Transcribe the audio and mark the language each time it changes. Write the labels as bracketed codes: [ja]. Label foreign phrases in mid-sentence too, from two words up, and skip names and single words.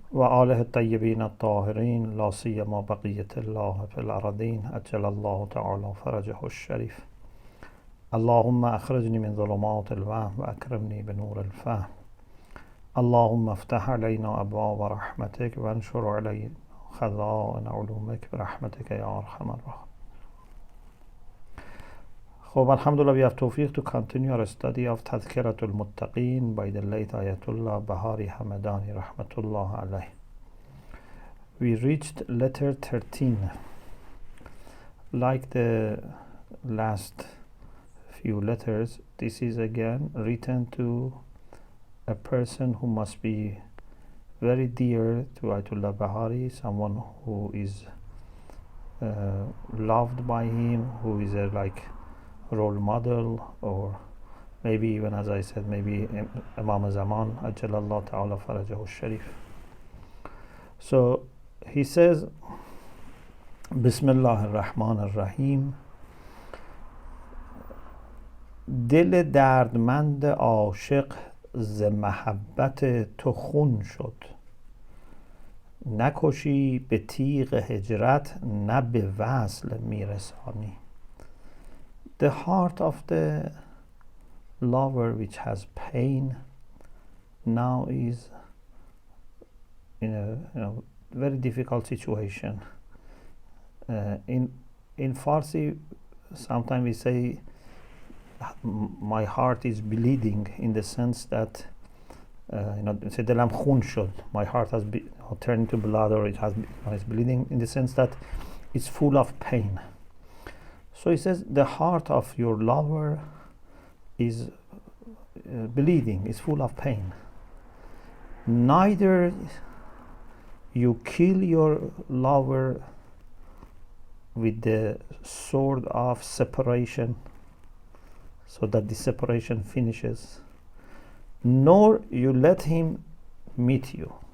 [ar] وآله الطيبين الطاهرين لا سيما بقية الله في الأرضين أجل الله تعالى فرجه الشريف اللهم أخرجني من ظلمات الوهم وأكرمني بنور الفهم اللهم افتح علينا أبواب رحمتك وانشر علينا خزائن علومك برحمتك يا أرحم الراحمين. [fa] خب, alhamdulillah, [en] we have tawfiq to continue our study of Tadhkirat al-Muttaqin by the late Ayatullah Bahari Hamedani [ar] رحمه الله عليه. [en] We reached letter 13. Like the last few letters, this is again written to a person who must be very dear to Ayatullah Bahari, someone who is loved by him, who is a role model, or maybe even, as I said, maybe Imam Zaman, [ar] عجل الله تعالى فرجه الشريف. [en] So he says, [ar] بسم الله الرحمن الرحيم. [fa] دل دردمند عاشق ز محبت تو خون شد، نکشی به تیغ هجرت نه به وصل میرسانی. [en] The heart of the lover which has pain now is in a very difficult situation. In Farsi, sometimes we say my heart is bleeding, in the sense that say [fa] دلم خون شد, [en] my heart has turned to blood, or it's bleeding, in the sense that it's full of pain. So he says the heart of your lover is bleeding, is full of pain. Neither you kill your lover with the sword of separation, so that the separation finishes, nor you let him meet you.